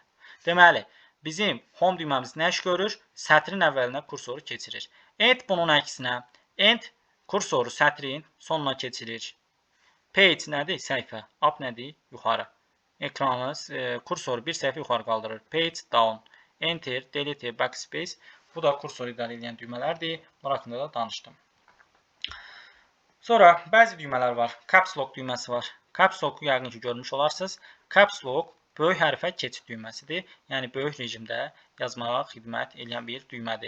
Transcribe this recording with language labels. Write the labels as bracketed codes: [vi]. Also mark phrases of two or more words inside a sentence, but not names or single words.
[az] Deməli, bizim home düyməmiz nə iş görür? Sətrin əvvəlinə kursoru keçirir. End bunun əksinə. End kursoru sətrin sonuna keçirir. Page nədir? Səhifə. Up nədir? Yuxarı. Ekranı, kursoru bir səhifə yuxarı qaldırır. [en] Page down. Enter, delete, backspace. [az] Bu da kursoru idarə edən düymələrdir. Bunlar haqqında da danışdım. Sonra bəzi düymələr var. Caps Lock düyməsi var. Caps Lock-u yəqin ki görmüş olarsınız. Caps Lock böyük hərfə keçid düyməsidir. Yəni böyük rejimdə yazmağa xidmət edən bir düymədir.